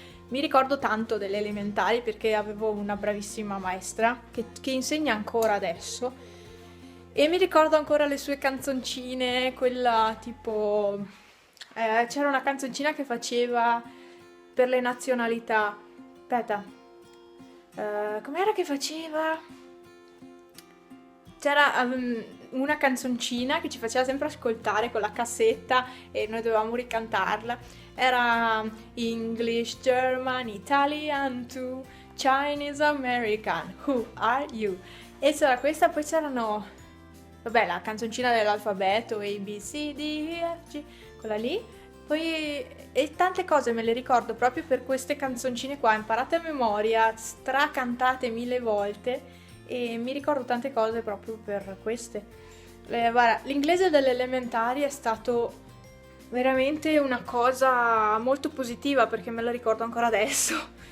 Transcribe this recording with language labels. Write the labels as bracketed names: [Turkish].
[Italian] Mi ricordo tanto delle elementari perché avevo una bravissima maestra che insegna ancora adesso e mi ricordo ancora le sue canzoncine, quella tipo c'era una canzoncina che faceva per le nazionalità. Aspetta, com'era che faceva? C'era una canzoncina che ci faceva sempre ascoltare con la cassetta e noi dovevamo ricantarla. Era [English] English, German, Italian, too, Chinese, American, who are you? [Italian] E c'era questa, poi c'erano, vabbè, la canzoncina dell'alfabeto, A, B, C, D, E, F, G, quella lì. Poi, e tante cose me le ricordo proprio per queste canzoncine qua, imparate a memoria, stracantate 1000 volte. E mi ricordo tante cose proprio per queste. Guarda, l'inglese delle elementari è stato veramente una cosa molto positiva perché me la ricordo ancora adesso.